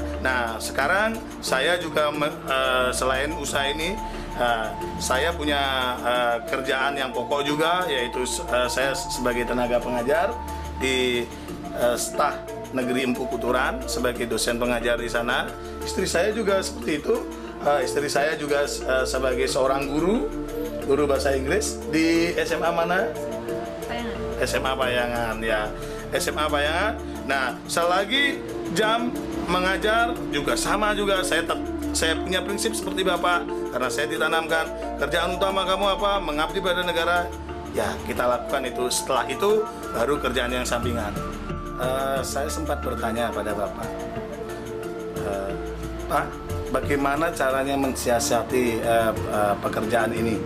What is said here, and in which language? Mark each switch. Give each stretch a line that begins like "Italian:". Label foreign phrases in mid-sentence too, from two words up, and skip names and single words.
Indonesian: Nah, sekarang saya juga selain usaha ini, saya punya kerjaan yang pokok juga, yaitu saya sebagai tenaga pengajar di Stah Negeri Empu Kuturan sebagai dosen pengajar di sana. Istri saya juga seperti itu. Istri saya juga sebagai seorang guru bahasa Inggris di SMA mana? Payangan. SMA Payangan, ya. SMA Payangan. Nah, selagi jam mengajar juga sama juga, saya punya prinsip seperti Bapak, karena saya ditanamkan kerjaan utama kamu apa? Mengabdi pada negara. Ya, kita lakukan itu. Setelah itu baru kerjaan yang sampingan. Saya sempat bertanya pada Bapak, Pak, bagaimana caranya mensiasati pekerjaan ini?